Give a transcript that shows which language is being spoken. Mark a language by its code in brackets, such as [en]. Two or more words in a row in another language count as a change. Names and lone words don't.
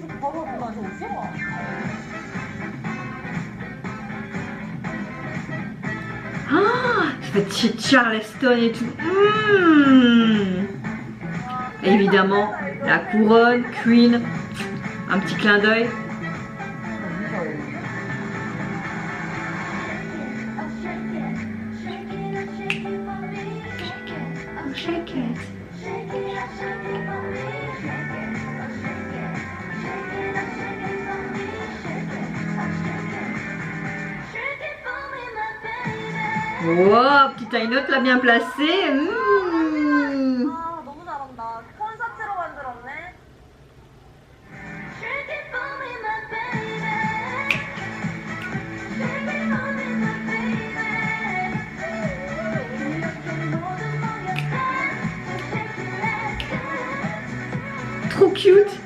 [fr] Ah, ça va être chez Charleston et tout. Évidemment, la couronne, Queen, un petit clin d'œil. [en] Shake it. [fr] Wow, petite [en] high note [fr] là bien placée. [ko] 너무 잘한다. 콘서트로 만들었네. [fr] Trop cute.